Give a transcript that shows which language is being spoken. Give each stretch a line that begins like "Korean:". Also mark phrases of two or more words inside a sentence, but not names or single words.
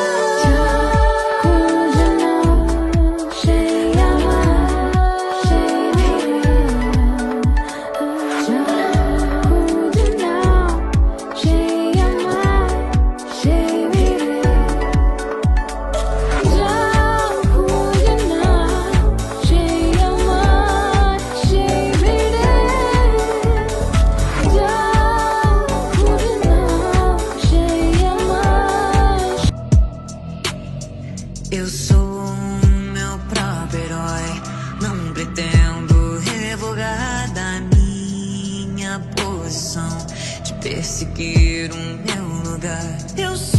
Bangla: খুঁজে নাও সেই আমার, সেই খুঁজে নাও সেই আমার, সেই যাও খুঁজে নাও সেই আমার, সেই যাও খুঁজে নাও সেই আমার।
Portuguese: Eu sou o meu próprio herói. Não pretendo revogar da minha posição de perseguir o meu lugar. Eu